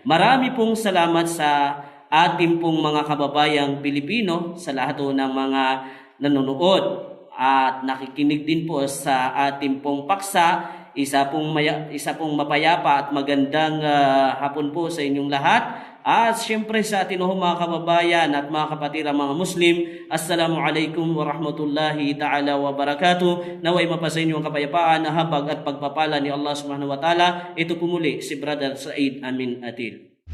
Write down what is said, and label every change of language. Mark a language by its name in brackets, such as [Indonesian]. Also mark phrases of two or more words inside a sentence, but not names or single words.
[Filipino] Marami pong salamat sa ating pong mga kababayang Pilipino, sa lahat ng mga nanonood at nakikinig din po sa ating pong paksa. Isa pong mapayapa at magandang hapon po sa inyong lahat. At siyempre sa atin mga kababayan at mga kapatid mga Muslim, [Arabic] السلام عليكم ورحمة الله تعالى وبركاته. [Filipino] Naway mapasa inyo ang kapayapaan, habag at pagpapala ni [Arabic] الله سبحانه وتعالى. [Filipino] Ito po muli si Brother Said Amin Atil.